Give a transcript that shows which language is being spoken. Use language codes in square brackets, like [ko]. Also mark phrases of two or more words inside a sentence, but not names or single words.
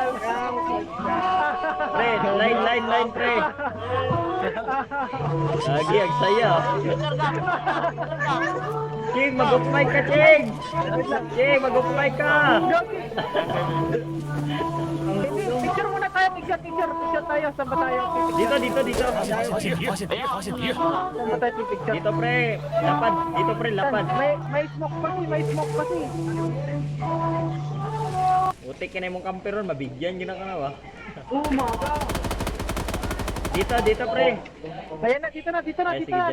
[tl] Pre, line pre. Lagi, ang saya. Ching, mag-off-mic ka, Ching. Mag-off-mic ka. Hindi, picture muna tayo, picture tayo. Saan ba tayo? Dito. [zh] 发现敌人，发现敌人！ [tl] Saan ba tayo picture? Dito pre, lapad. Dito pre, lapad. May smoke kasi. Utik ka na mong camper ron, mabigyan yun ang kanawa. [en] Oh my God. [tl] Dito pre. Ayan na, dito na. Ay, sige, dyan na